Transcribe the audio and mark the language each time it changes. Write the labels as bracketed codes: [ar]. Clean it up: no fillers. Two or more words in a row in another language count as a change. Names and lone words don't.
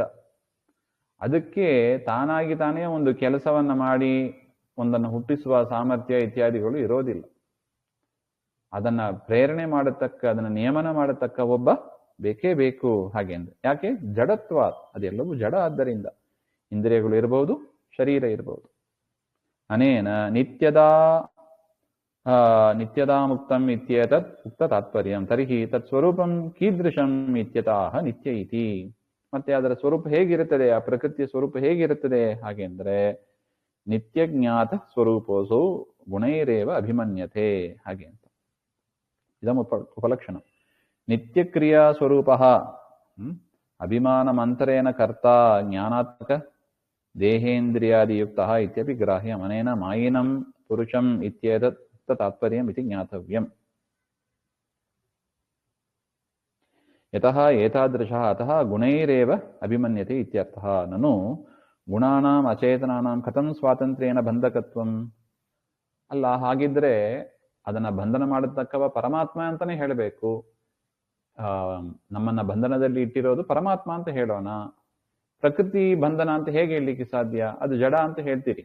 [kn] ಅದಕ್ಕೆ ತಾನಾಗಿ ತಾನೇ ಒಂದು ಕೆಲಸವನ್ನ ಮಾಡಿ ಒಂದನ್ನು ಹುಟ್ಟಿಸುವ ಸಾಮರ್ಥ್ಯ ಇತ್ಯಾದಿಗಳು ಇರೋದಿಲ್ಲ. ಅದನ್ನ ಪ್ರೇರಣೆ ಮಾಡತಕ್ಕ, ಅದನ್ನ ನಿಯಮನ ಮಾಡತಕ್ಕ ಒಬ್ಬ ಬೇಕೇ ಬೇಕು ಹಾಗೆ ಅಂದ್ರೆ. ಯಾಕೆ? ಜಡತ್ವ. ಅದೆಲ್ಲವೂ ಜಡ. ಆದ್ದರಿಂದ ಇಂದ್ರಿಯಗಳು ಇರಬಹುದು, ಶರೀರ ಇರಬಹುದು. [sa] ಅನೇನ ನಿತ್ಯದಾ ಮುಕ್ತಂ ಇತ್ಯೇತತ್ ಉಕ್ತ ತಾತ್ಪರ್ಯಂ ತರ್ಹಿ ತತ್ ಸ್ವರೂಪಂ ಕೀದೃಶಂ ಇತ್ಯತಃ ನಿತ್ಯ ಇತಿ. [kn] ಮತ್ತೆ ಅದರ ಸ್ವರೂಪ ಹೇಗಿರುತ್ತದೆ, ಆ ಪ್ರಕೃತಿಯ ಸ್ವರೂಪ ಹೇಗಿರುತ್ತದೆ ಹಾಗೆ ಅಂದ್ರೆ [sa] ನಿತ್ಯ ಜ್ಞಾತ ಸ್ವರೂಪೋಸೌ ಗುಣೈರೇವ ಅಭಿಮನ್ಯತೆ [kn] ಹಾಗೆ ಅಂತ. [sa] ಇದಂ ಉಪಲಕ್ಷಣ. ನಿತ್ಯ ಕ್ರಿಯಾ ಸ್ವರೂಪ ಅಭಿಮಾನಮಂತರೇಣ ಕರ್ತ ಜ್ಞಾನಾತ್ಮಕ ದೇಹೇಂದ್ರಿಯಾದಿಯುಕ್ತ ಇತ್ಯಪಿ ಗ್ರಾಹ್ಯಂ ಅನೇನ ಮಾಯಿನಂ ಪುರುಷಂ ಇತ್ಯೇತತ್ ತಾತ್ಪರ್ಯಂ ಇತಿ ಜ್ಞಾತವ್ಯಂ. ಯತಃ ಏತಾದೃಶಃ ಅತಃ ಗುಣೈರೇವ ಅಭಿಮನ್ಯತೆ ಇತ್ಯರ್ಥಃ. ನನು ಗುಣಾನಾಂ ಅಚೇತನಾನಾಂ ಕಥಂ ಸ್ವಾತಂತ್ರ್ಯೇಣ ಬಂಧಕತ್ವಂ. [kn] ಅಲ್ಲ, ಹಾಗಿದ್ರೆ ಅದನ್ನ ಬಂಧನ ಮಾಡತಕ್ಕವ ಪರಮಾತ್ಮ ಅಂತಾನೆ ಹೇಳಬೇಕು. ನಮ್ಮನ್ನ ಬಂಧನದಲ್ಲಿ ಇಟ್ಟಿರೋದು ಪರಮಾತ್ಮ ಅಂತ ಹೇಳೋಣ. ಪ್ರಕೃತಿ ಬಂಧನ ಅಂತ ಹೇಗೆ ಹೇಳಲಿಕ್ಕೆ ಸಾಧ್ಯ? ಅದು ಜಡ ಅಂತ ಹೇಳ್ತೀರಿ.